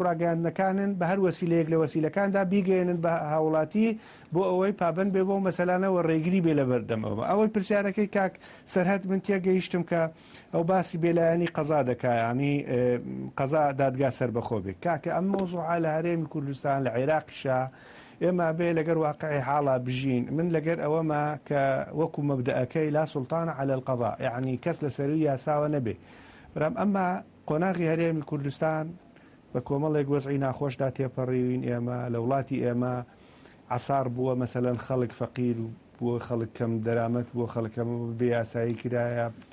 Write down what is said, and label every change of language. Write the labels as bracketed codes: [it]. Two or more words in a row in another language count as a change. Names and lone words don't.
[ckb] ڕاگەاندنەکانن بە هەر وەسیلەیەک لە وەسیلەکاندا بیگەێنن بە هاوڵاتی بۆ ئەوەی پابند بێ بۆ مەسەلانەوە ڕێگری بێ لە بەردەمەوە ئەوەی پرسیارەکەی کاک سەرهەد من تێگەیشتم کە ئەو باسی بێلایەنی قەزا دەکایانی قەزا دادگا سەربەخۆ بێت کاکە ئەم مۆزوعە لە هەرێمی کوردستان لە عێراقیشا ئێمە بێ لەگەر واقعی حاڵا بژین من لەگەر ئەوەما کە وەکو مەبدەئەکەی [ar] لا سوڵتانە على القضاء [ckb] یعنی کەس لە سەروی یاساوە نەبێ برام ئەمما قۆناغی هەرێمی کوردستان بە کۆمەڵێک وەزعی ناخۆشدا تێپەڕیوین ئێمە لە وڵاتی ئێمە عسار بووە مەسەلەن خەڵک فەقیر بووە خەڵک کەم دەرامەت بووە خەڵکەم بێ یاسایی کرایە